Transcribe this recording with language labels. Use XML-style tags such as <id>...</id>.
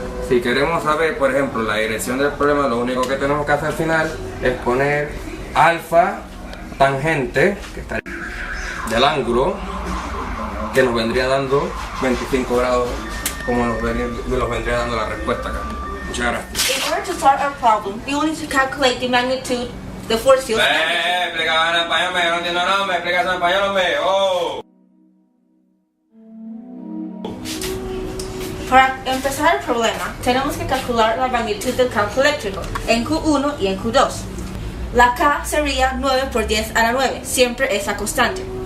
<es>Si queremos saber, por ejemplo, la dirección del problema, lo único que tenemos que hacer al final es poner alfa tangente, que está del ángulo, que nos vendría dando 25 grados, como nos vendría dando la respuesta acá. Muchas gracias.</es> <en>In order to solve our problem, we will need to calculate the magnitude, the force field.</en> <es>Explica en español, no entiendo nada, me explicas en español, oh. Para empezar el problema, tenemos que calcular la magnitud del campo eléctrico en Q1 y en Q2. La K sería 9 por 10 a la 9, siempre esa constante.</es>